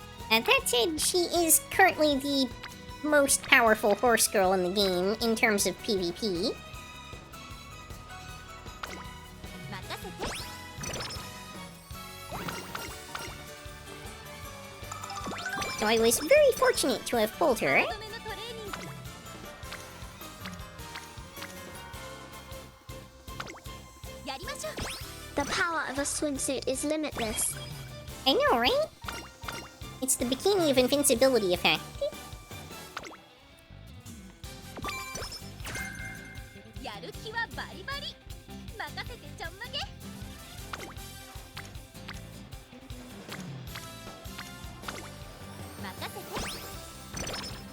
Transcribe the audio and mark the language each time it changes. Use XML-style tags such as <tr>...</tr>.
<en>And that said, she is currently the most powerful horse girl in the game in terms of PvP.</en> <ja>任せて。</ja> <en>So I was very fortunate to have pulled her.</en> <ja>ハードめのトレーニング。やりましょう。</ja> <en>The power of a swimsuit is limitless. I know, right? It's the Bikini of Invincibility effect.</en> <ja>やる気はバリバリ。任せてちょんまげ。任せて。</ja>